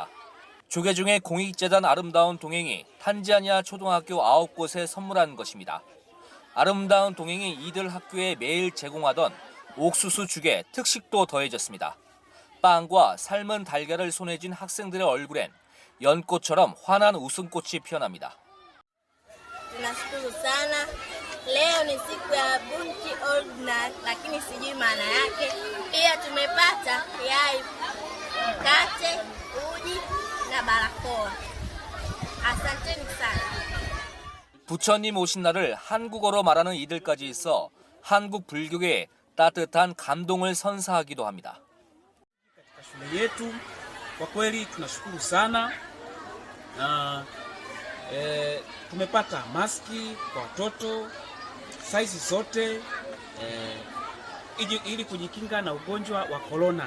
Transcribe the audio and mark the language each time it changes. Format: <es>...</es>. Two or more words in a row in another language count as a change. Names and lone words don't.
<ko>조계종의 공익재단 아름다운 동행이 탄자니아 초등학교 9곳에 선물한 것입니다. 아름다운 동행이 이들 학교에 매일 제공하던 옥수수 죽에 특식도 더해졌습니다. 빵과 삶은 달걀을 손에 쥔 학생들의 얼굴엔 연꽃처럼 환한 웃음꽃이 피어납니다.</ko> <sw>Tunashukuru sana. Leo ni siku ya Bunki Ordinary lakini sijui maana yake. Pia tumepata yai, mkate, uji na barakoa. Asanteni sana.</sw> <ko>부처님 오신 날을 한국어로 말하는 이들까지 있어 한국 불교계에 따뜻한 감동을 선사하기도 합니다.</ko> <sw>Shule yetu kwa kweli tunashukuru sana. Tumepata maski kwa watoto saizi zote ili kujikinga na ugonjwa wa corona.</sw>